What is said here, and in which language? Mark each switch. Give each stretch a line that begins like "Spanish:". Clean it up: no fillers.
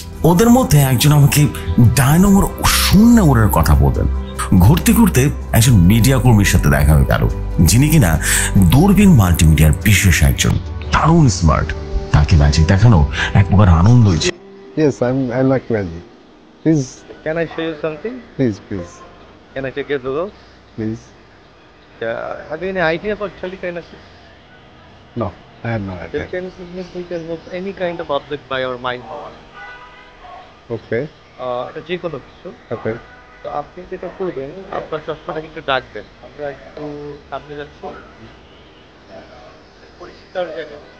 Bangla: ওদের মধ্যে একজন আমাকে ডায়নামোর শূন্য ওড়ার কথা বলতেন। ঘুরতে ঘুরতে একজন মিডিয়া কর্মীর সাথে দেখা হয়ে গেল, যিনি কিনা দূরবীন মাল্টিমিডিয়ার বিশেষ একজন, দারুণ স্মার্ট। তাকে ম্যাজিক দেখানো এক প্রকার আনন্দ হয়েছে।
English: Yes, I like magic. Please, Can I show you something? please. Can I take your Google? Please. Have you any idea about telekinesis? No, I have no idea. Telekinesis means we can move any kind of object by our mind power. Okay,
Bangla: এটা যে কোনো কিছু।
English: okay.
Bangla: তো আপনি যেটা করবেন, আপনার চশমাটাকে একটু ডাকবেন, আমরা একটু সামনে যাচ্ছি, পরিষ্কার জায়গা।